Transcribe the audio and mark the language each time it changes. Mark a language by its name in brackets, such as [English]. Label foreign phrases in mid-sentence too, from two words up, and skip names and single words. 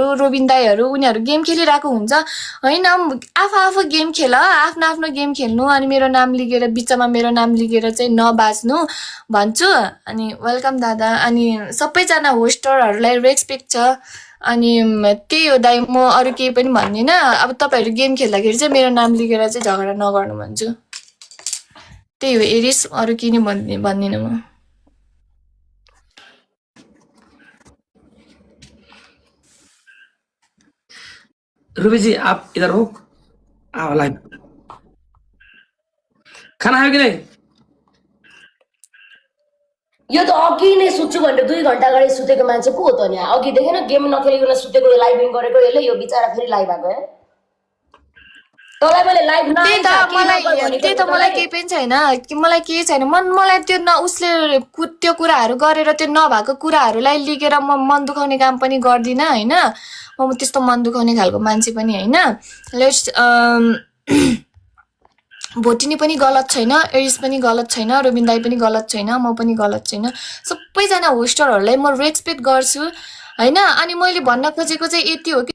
[Nepali] रोबिन दाईहरू उनीहरू गेम खेलिरहेको हुन्छ होइन आफू गेम खेल आफ्नो गेम खेल्नु अनि मेरो नाम लिगेर बिचमा मेरो नाम लिगेर चाहिँ नबाच्नु भन्छु अनि वेलकम दादा अनि सबैजना होस्टरहरूलाई रेस्पेक्ट छ अनि त्यही हो दाइ म अरू केही पनि भन्दिनँ अब तपाईँहरू गेम खेल्दाखेरि चाहिँ मेरो नाम लिगेर चाहिँ झगडा नगर्नु भन्छु त्यही हो एरिस अरू केही नै भन्दिनँ म [Hindi] रूबी जी आप इधर हो आओ लाइव खाना [Nepali] खायो कि [Hindi] नहीं [Nepali] यो त अघि नै सुत्छु भनेर 2 घण्टा अगाडि सुतेको मान्छे को हो त नि अघि देखेन गेम नखेलिकन सुतेको लाइभिङ गरेको यसले यो बिचारा फेरि लाइभ आएको है तँलाई मैले लाइभ त्यही त मलाई केही पनि छैन कि मलाई केही छैन मलाई त्यो उसले त्यो कुराहरू गरेर त्यो नभएको कुराहरूलाई लिएर म मन दुखाउने काम पनि गर्दिनँ होइन म त्यस्तो मन दुखाउने खालको मान्छे पनि होइन लेट्स भोटिनी पनि गलत छैन एरिस पनि गलत छैन रोबिन दाई पनि गलत छैन म पनि गलत छैन सबैजना होस्टरहरूलाई म रेस्पेक्ट गर्छु होइन अनि मैले भन्न खोजेको चाहिँ यति हो कि